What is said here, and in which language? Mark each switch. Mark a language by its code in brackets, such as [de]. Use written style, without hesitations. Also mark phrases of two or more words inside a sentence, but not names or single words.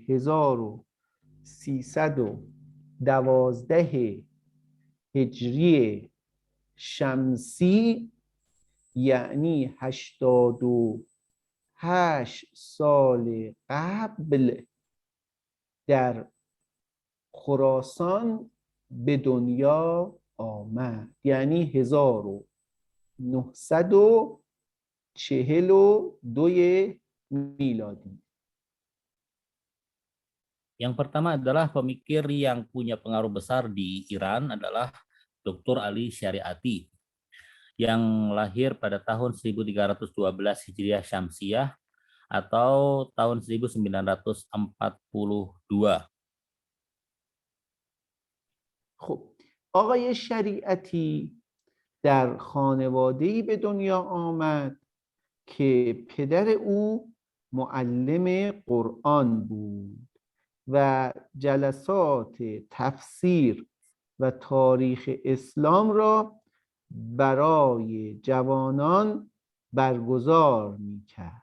[fa] 1312 هجری شمسی، یعنی 88 سال قبل، در خراسان به دنیا آمد، یعنی 1942 میلادی. [id] Yang pertama adalah pemikir yang punya pengaruh besar di Iran adalah Dr. Ali Syariati yang lahir pada tahun 1312 Hijriah Syamsiah atau tahun 1942. [fa] خب آقای شریعتی در خانواده‌ای به دنیا آمد که پدر او معلم قرآن بود و جلسات تفسیر و تاریخ اسلام را برای جوانان برگزار می‌کرد.